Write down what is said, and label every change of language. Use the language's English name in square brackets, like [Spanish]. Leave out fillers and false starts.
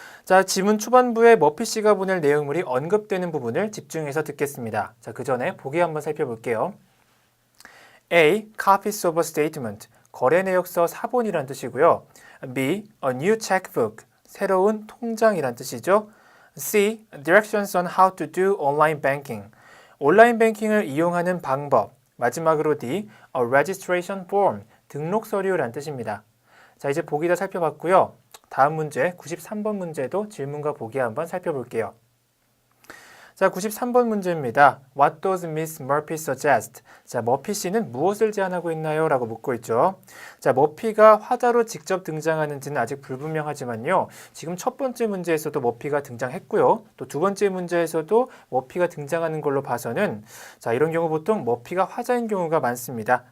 [Korean] 자, 지문 초반부에 머피 씨가 보낼 내용물이 언급되는 부분을 집중해서 듣겠습니다. 자, 그 전에 보기 한번 살펴볼게요. [English] A. Copies of a statement. [Korean] 거래 내역서 사본이란 뜻이고요. [English] B. A new checkbook. [Korean] 새로운 통장이란 뜻이죠. [English] C. Directions on how to do online banking. [Korean] 온라인 뱅킹을 이용하는 방법. 마지막으로 D. [English] A registration form. [Korean] 등록 서류란 뜻입니다. 자, 이제 보기 다 살펴봤고요. 다음 문제 93번 문제도 질문과 보기 한번 살펴볼게요. 자, 93번 문제입니다. [English] What does Miss Murphy suggest? [Korean] 자, 머피 씨는 무엇을 제안하고 있나요? 라고 묻고 있죠. 자, 머피가 화자로 직접 등장하는지는 아직 불분명하지만요. 지금 첫 번째 문제에서도 머피가 등장했고요. 또 두 번째 문제에서도 머피가 등장하는 걸로 봐서는 자, 이런 경우 보통 머피가 화자인 경우가 많습니다.